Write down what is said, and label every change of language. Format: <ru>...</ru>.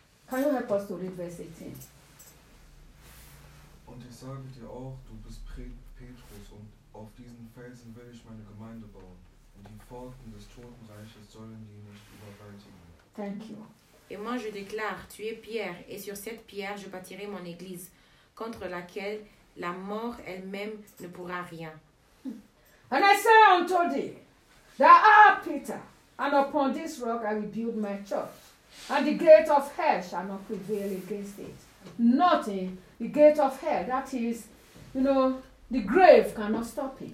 <en>Can you help us to read verse 18?</en> <de>Und ich sage dir auch, du bist Petrus und auf diesen Felsen will ich meine Gemeinde bauen. Und die Pforten des Totenreiches sollen die nicht überwältigen.</de> <en>Thank you.</en> <fr>Et moi je déclare, tu es Pierre et sur cette pierre je bâtirai mon église contre laquelle la mort elle-même ne pourra rien.</fr> <en>And I say unto thee, thou art Peter, and upon this rock I will build my church, and the gate of hell shall not prevail against it. Nothing. The gate of hell, that is, you know, the grave cannot stop it.</en>